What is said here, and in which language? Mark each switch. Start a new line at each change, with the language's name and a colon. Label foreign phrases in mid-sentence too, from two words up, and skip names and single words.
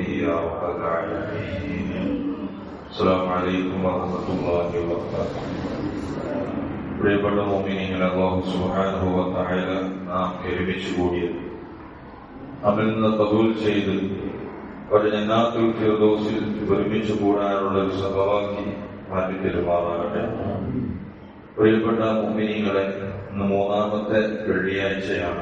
Arabic: يا رب العالمين. السلام عليكم ورحمة الله وبركاته.
Malayalam: പ്രിയപ്പെട്ട മുഅ്മിനീങ്ങളെ,
Arabic: الله سبحانه وتعالى
Malayalam: നാം ഒരുമിച്ച് കൂടിയത് നമ്മിൽ നിന്ന് ഖബൂൽ ചെയ്ത് ജന്നാത്തുൽ ഫിർദൗസിൽ ഒരുമിച്ച് കൂടാനുള്ള ഒരു സൗഭാഗ്യം മാറ്റി തരുമാറാകട്ടെ. പ്രിയപ്പെട്ട മുഅ്മിനീങ്ങളെ, ഇന്ന് മൂന്നാമത്തെ വെള്ളിയാഴ്ചയാണ്.